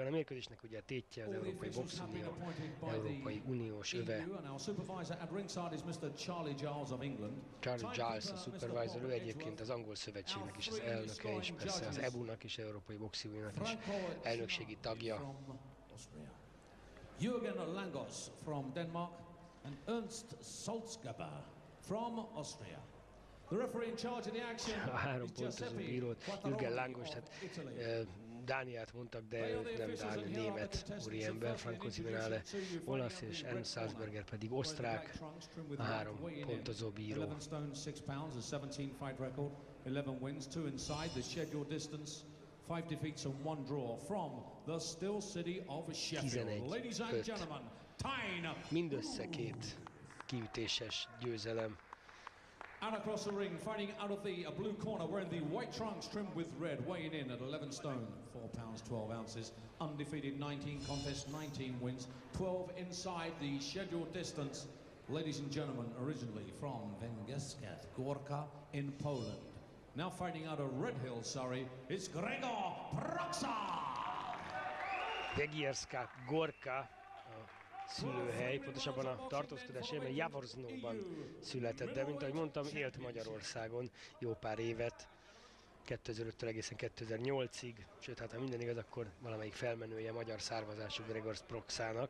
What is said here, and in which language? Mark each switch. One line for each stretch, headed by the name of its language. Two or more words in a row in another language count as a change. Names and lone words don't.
Hungarian: A mérkőzésnek ugye a tétje az Európai Boxunió, Európai Uniós öve. Charlie Giles a supervisor, ő egyébként az angol szövetségnek is az elnöke, és persze az EBU-nak is, Európai Boxuniónak is elnökségi tagja.
English: Jürgen Langos from Denmark and Ernst Salzgeber from Austria. The referee in charge of the action.
Hungarian: A három pontozó bírót, Jürgen Langos, hát Dániát mondtak, de ő nem dán, német úriember, Franco Zimenale olasz, és Ernst Salzberger pedig osztrák, a három pontozó bíró.
English: 11 stone 6 pounds, a 17 fight record, 11 wins, 2 inside the scheduled distance. 5 defeats and 1 draw from the Still City of Sheffield. Ladies and gentlemen, time.
Hungarian: Mindössze 2 kiütéses győzelem.
English: And across the ring, fighting out of the blue corner, wearing the white trunks trimmed with red, weighing in at 11 stone, 4 pounds 12 ounces, undefeated, 19 contests, 19 wins, 12 inside the scheduled distance. Ladies and gentlemen, originally from Węgierskat Gorka in Poland. Now fighting out of Red Hill, Surrey, it's Grzegorz Proksa!
Hungarian: Węgierskat Gorka a szülőhely, pontosabban a tartózkodás helye, Jaworznóban született, de mint ahogy mondtam, élt Magyarországon jó pár évet, 2005-től egészen 2008-ig, sőt, hát ha minden igaz, akkor valamelyik felmenője magyar származású Grzegorz Proksának.